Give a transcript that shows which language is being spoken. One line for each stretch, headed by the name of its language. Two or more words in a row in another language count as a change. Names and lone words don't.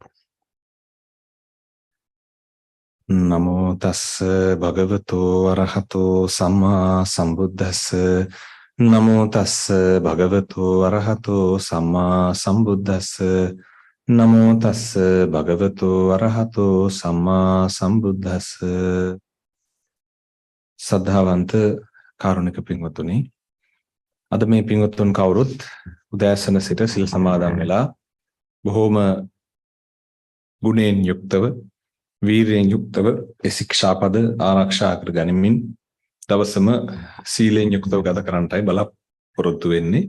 Pali: නමෝ තස්ස භගවතෝ අරහතෝ සම්මා සම්බුද්දස්ස. නමෝ තස්ස භගවතෝ අරහතෝ සම්මා සම්බුද්දස්ස. නමෝ තස්ස භගවතෝ අරහතෝ සම්මා සම්බුද්දස්ස.
Sinhala: සද්ධාවන්ත කාරුණික පින්වතුනි, අද මේ පින්වතුන් කවුරුත් උදෑසන සිට සිල් සමාදන් වෙලා බොහෝම ගුණයෙන් යුක්තව වීරයෙන් යුක්තව ඒ ශික්ෂාපද ආරක්ෂා කර ගනිමින් දවසම සීලයෙන් යුක්තව ගත කරන්නටයි බලාපොරොත්තු වෙන්නේ.